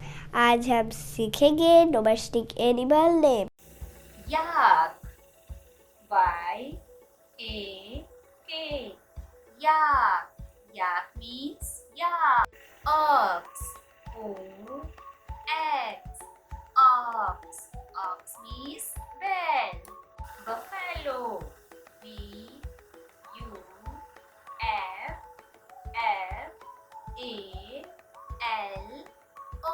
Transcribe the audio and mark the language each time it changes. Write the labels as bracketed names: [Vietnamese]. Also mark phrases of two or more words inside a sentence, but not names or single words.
[Hindi] आज हम सीखेंगे [English] domestic animal name. Yak. Y-A-K. Yak. Yak means yak. Ox. O-X. Ox. Ox means bell. Buffalo. B-U-F-F-A-L-O.